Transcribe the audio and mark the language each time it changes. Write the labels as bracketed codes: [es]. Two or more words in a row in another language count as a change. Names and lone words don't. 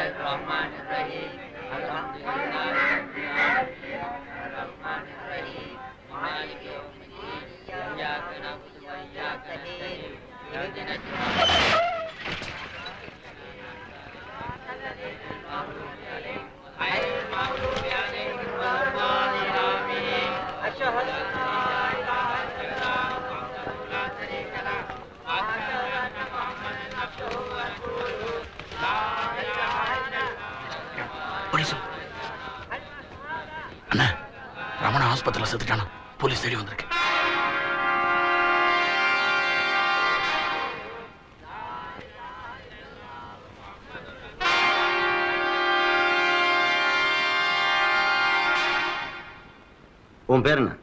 [ar] الرحمن الرحيم الحمد لله رب العالمين الرحمن الرحيم مالك يوم الدين إياك نعبد وإياك نستعين اهدنا الصراط غير المغضوب عليهم ولا الضالين آمين. أشهد أن لا إله إلا الله وحده لا شريك له [ta] அண்ணா, ரமணா ஆஸ்பத்திரியில் செத்துட்டானா? போலீஸ் தேடி வந்திருக்கு. உன் பேர் என்ன?